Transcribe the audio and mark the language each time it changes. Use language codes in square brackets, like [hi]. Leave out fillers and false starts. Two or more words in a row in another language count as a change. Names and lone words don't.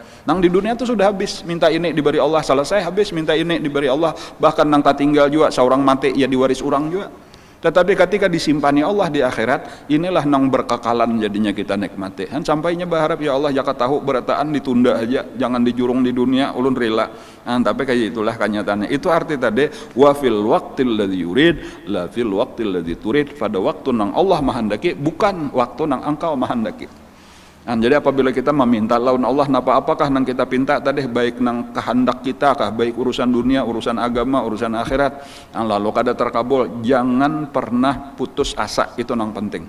[bjn] Nang di dunia itu sudah habis, minta ini diberi Allah, selesai habis, minta ini diberi Allah, bahkan nang tak tinggal juga seorang mati ya diwaris orang juga. Tetapi ketika disimpani Allah di akhirat, inilah nang berkekalan jadinya kita nikmati. Han sampainya berharap ya Allah jaka tahu berataan ditunda aja, jangan dijurung di dunia, ulun rela. Tapi kayak itulah kenyataannya. Itu arti tadi [ar] وفي الوقت الذي يريد لا في الوقت الذي تريد, [bjn] pada waktu nang Allah mahandaki bukan waktu nang engkau mahandaki. Jadi apabila kita meminta laun Allah napa apakah nang kita pinta tadi baik nang kehendak kita kah, baik urusan dunia, urusan agama, urusan akhirat, lalu kada terkabul, jangan pernah putus asa, itu nang penting.